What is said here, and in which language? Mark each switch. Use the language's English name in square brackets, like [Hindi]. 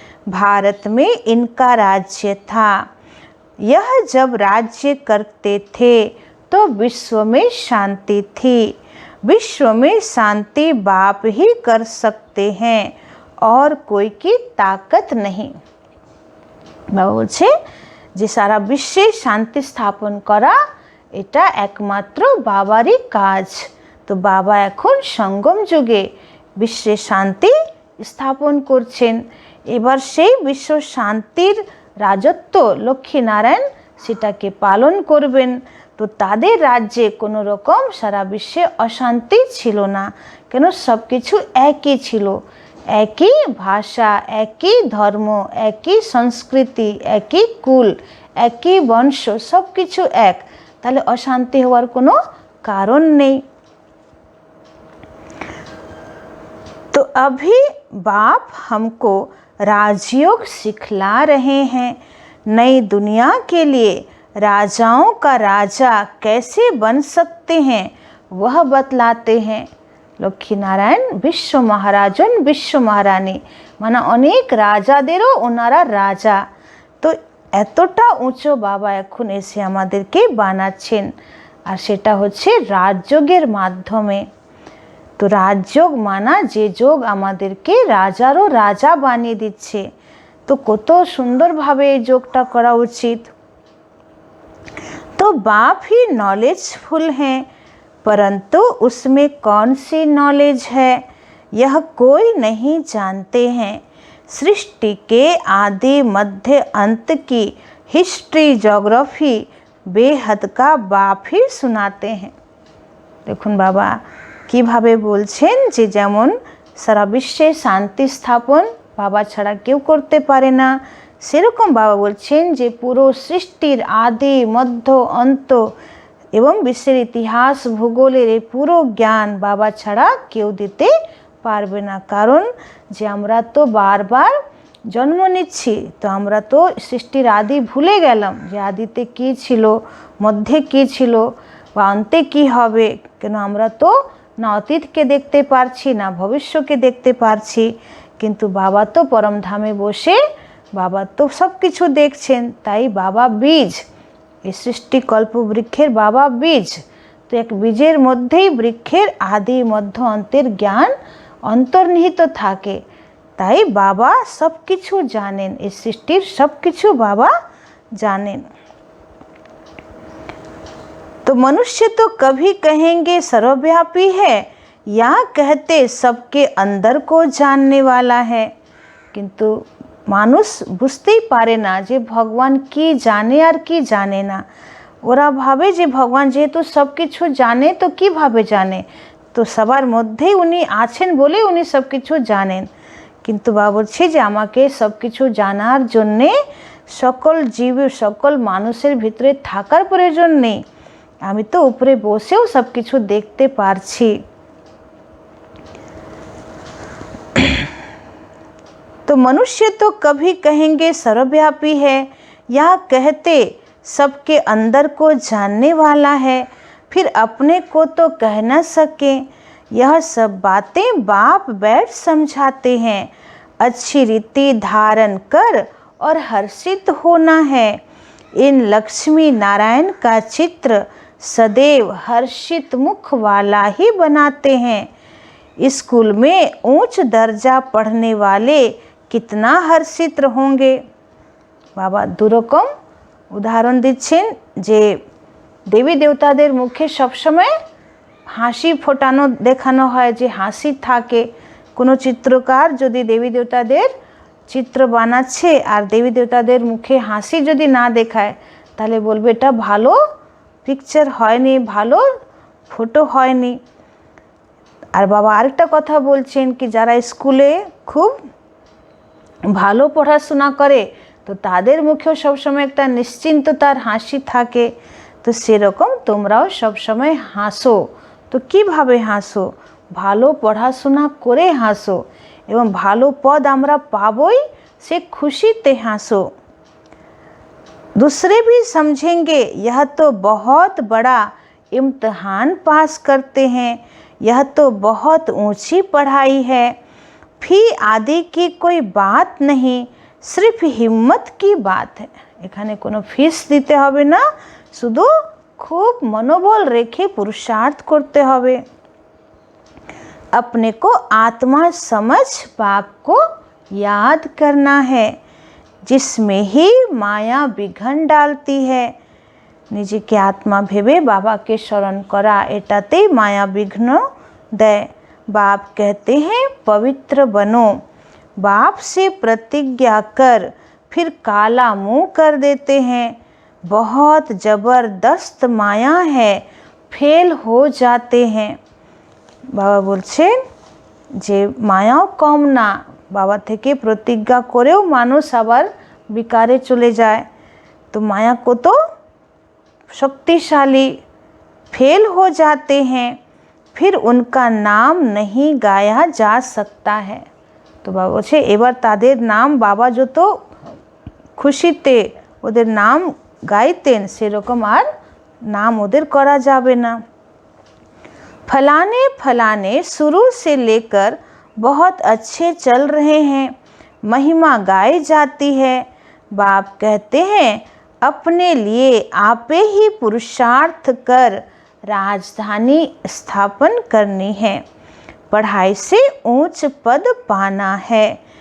[Hindi] भारत में इनका राज्य था। यह जब राज्य करते थे तो विश्व में शांति थी। विश्व में शांति बाप ही कर सकते हैं और कोई की ताकत नहीं। [Bangla] बाबा বলছে যে সারা বিশ্বে শান্তি স্থাপন করা এটা একমাত্র বাবারই কাজ। তো বাবা এখন সঙ্গম যুগে বিশ্বে শান্তি স্থাপন করছেন। এবার সেই বিশ্ব শান্তির রাজত্ব লক্ষ্মীনারায়ণ সেটাকে পালন করবেন। তো তাদের রাজ্যে কোনো রকম সারা বিশ্বে অশান্তি ছিল না। কেন সব কিছু একই ছিল, একই ভাষা, একই ধর্ম, একই সংস্কৃতি, একই কুল, একই বংশ, সব কিছু এক। তাহলে অশান্তি হওয়ার কোনো কারণ নেই। [Hindi] तो अभी बाप हमको राजयोग सिखला रहे हैं। नई दुनिया के लिए राजाओं का राजा कैसे बन सकते हैं वह बतलाते हैं। [Bangla] লক্ষ্মীনারায়ণ বিশ্ব মহারাজন বিশ্ব মহারানী মানে অনেক রাজাদেরও ওনারা রাজা। তো এতটা উঁচু বাবা এখন এসে আমাদেরকে বানাচ্ছেন, আর সেটা হচ্ছে রাজযোগের মাধ্যমে। তো রাজযোগ মানা যে যোগ আমাদেরকে রাজারও রাজা বানিয়ে দিচ্ছে। তো কত সুন্দরভাবে এই যোগটা করা উচিত। [Hindi] तो बाप ही नॉलेजफुल हैं, परंतु उसमें कौन सी नॉलेज है यह कोई नहीं जानते हैं। सृष्टि के आदि मध्य अंत की हिस्ट्री ज्योग्राफी बेहद का बाप ही शোनाते हैं। [Bangla] দেখুন বাবা কিভাবে বলছেন যে যেমন সারা বিশ্বে শান্তি স্থাপন বাবা ছাড়া কেউ করতে পারে না, সেরকম বাবা বলছেন যে পুরো সৃষ্টির আদি মধ্য অন্ত এবং বিশ্বের ইতিহাস ভূগোলের এই পুরো জ্ঞান বাবা ছাড়া কেউ দিতে পারবে না। কারণ যে আমরা তো বারবার জন্ম নিচ্ছি, তো আমরা তো সৃষ্টির আদি ভুলে গেলাম যে আদিতে কী ছিল, মধ্যে কী ছিল বা অন্তে কী হবে। কেন আমরা তো না অতীতকে দেখতে পারছি না ভবিষ্যৎকে দেখতে পারছি, কিন্তু বাবা তো পরমধামে বসে বাবা তো সব কিছু দেখছেন। তাই বাবা বীজ, এই সৃষ্টি কল্পবৃক্ষের বাবা বীজ, তো এক বীজের মধ্যেই বৃক্ষের আদি মধ্য অন্তের জ্ঞান অন্তর্নিহিত থাকে। তাই বাবা সব কিছু জানেন, এই সৃষ্টির সব কিছু বাবা জানেন। [Hindi] तो मनुष्य तो कभी कहेंगे सर्वव्यापी है या कहते सबके अंदर को जानने वाला है, किंतु [Bangla] মানুষ বুঝতেই পারে না যে ভগবান কি জানে আর কি জানে না। ওরা ভাবে যে ভগবান যেহেতু সব কিছু জানে তো কিভাবে জানে, তো সবার মধ্যেই উনি আছেন বলে উনি সব কিছু জানেন। কিন্তু বাবা বলছে যে আমাকে সব কিছু জানার জন্যে সকল জীব সকল মানুষের ভিতরে থাকার প্রয়োজন নেই, আমি তো উপরে বসেও সব কিছু দেখতে পারছি। [Hindi] तो मनुष्य तो कभी कहेंगे सर्वव्यापी है या कहते सबके अंदर को जानने वाला है, फिर अपने को तो कह न सके। यह सब बातें बाप बैठ समझाते हैं। अच्छी रीति धारण कर और हर्षित होना है। इन लक्ष्मी नारायण का चित्र सदैव हर्षित मुख वाला ही बनाते हैं। स्कूल में ऊंच दर्जा पढ़ने वाले कितना हर्षित होंगे। [Bangla] बाबा দুরকম উদাহরণ দিচ্ছেন যে দেবী দেবতাদের মুখে সবসময় হাসি ফোটানো দেখানো হয়, যে হাসি থাকে। কোনো চিত্রকার যদি দেবী দেবতাদের চিত্র বানাচ্ছে আর দেবী দেবতাদের মুখে হাসি যদি না দেখায়, তাহলে বলবে এটা ভালো পিকচার হয়নি, ভালো ফটো হয়নি। আর বাবা আরেকটা কথা বলছেন কি যারা স্কুলে খুব ভালো পড়াশোনা করে তো তাদের মুখেও সবসময় একটা নিশ্চিন্ততার হাসি থাকে। তো সেরকম তোমরাও সবসময় হাসো। তো কিভাবে হাসো? ভালো পড়াশোনা করে হাসো এবং ভালো পদ আমরা পাবই, সে খুশিতে হাসো। [Hindi] दूसरे भी समझेंगे यह तो बहुत बड़ा इम्तिहान पास करते हैं, यह तो बहुत ऊंची पढ़ाई है। फी आदि की कोई बात नहीं, सिर्फ हिम्मत की बात है। [Bangla] এখানে কোনো ফিস দিতে হবে না, শুধু খুব মনোবল রেখে পুরুষার্থ করতে হবে। [Hindi] अपने को आत्मा समझ बाप को याद करना है, जिसमें ही माया विघन डालती है। [Bangla] নিজেকে আত্মা ভেবে বাবাকে স্মরণ করা, এটাতেই মায়া বিঘ্ন দেয়। [Hindi] बाप कहते हैं पवित्र बनो, बाप से प्रतिज्ञा कर फिर काला मुंह कर देते हैं। बहुत ज़बरदस्त माया है, फेल हो जाते हैं। [Bangla] বাবা বলছেন যে মায়াও কম না, বাবা থেকে প্রতিজ্ঞা করেও মানুষ আবার বিকারে চলে যায়। তো মায়া কত [Hindi] शक्तिशाली, फेल हो जाते हैं, फिर उनका नाम नहीं गाया जा सकता है। [Bangla] तो बाबा বলছে এবার তাদের নাম বাবা যত খুশিতে ওদের নাম গাইতেন সেরকম আর নাম ওদের করা যাবে না। [Hindi] फलाने फलाने शुरू से लेकर बहुत अच्छे चल रहे हैं, महिमा गाई जाती है। बाप कहते हैं अपने लिए आपे ही पुरुषार्थ कर राजधानी स्थापन करनी है, पढ़ाई से ऊंच पद पाना है।